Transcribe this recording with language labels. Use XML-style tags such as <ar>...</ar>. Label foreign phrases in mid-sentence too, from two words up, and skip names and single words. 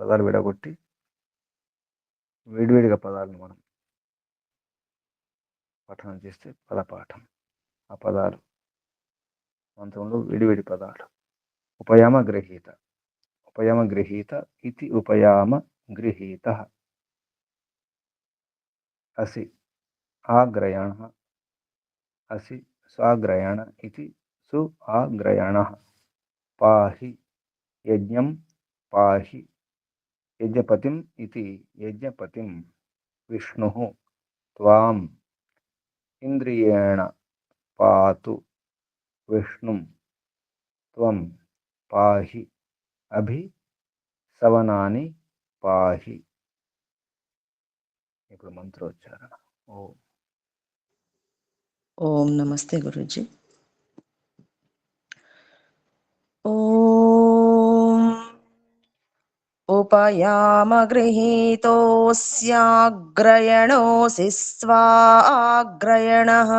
<te>పదాలు విడగొట్టి వేడివేడిగా పదాలను మనం పఠనం చేస్తే పదపాఠం. ఆ పదాలు మంత్రంలో విడివిడి పదాలు.</te> <sa>ఉపయామ గృహీత. ఉపయామ గృహీత ఇది ఉపయామ గృహీత. असि आग्रयणः. असि स्वाग्रयण इति सु आग्रयणः. पाहि यज्ञं पाहि यज्ञपतिम् इति यज्ञपतिं. विष्णुः त्वाम् इन्द्रियेण पातु विष्णुं त्वं पाहि अभि सवनानि पाहि.</sa> <te>ఇప్పుడు మంత్రోచ్చారణ. ఓం ఓం నమస్తే గురూజీ.</te> <sa>ఓం ఉపయామ గృహీతోస్యాగ్రయణోసి స్వాగ్రయణః.</sa>